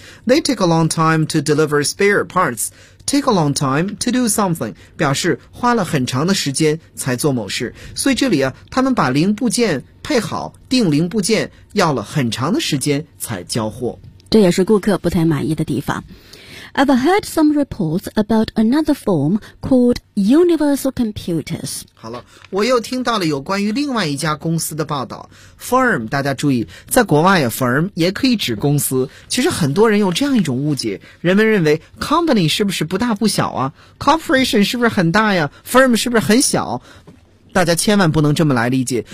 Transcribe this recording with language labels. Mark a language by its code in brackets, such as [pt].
[en] They take a long time to deliver spare parts. Take a long time to do something [zh] 表示花了很长的时间才做某事。所以这里啊，他们把零部件配好，定零部件要了很长的时间才交货。这也是顾客不太满意的地方。 [en] I've heard some reports about another firm called Universal Computers. [zh] 好了，我又听到了有关于另外一家公司的报道。 Firm, 大家注意，在国外啊 ,firm 也可以指公司。其实很多人有这样一种误解，人们认为 company 是不是不大不小啊 ?corporation 是不是很大呀 ?firm 是不是很小，大家千万不能这么来理解。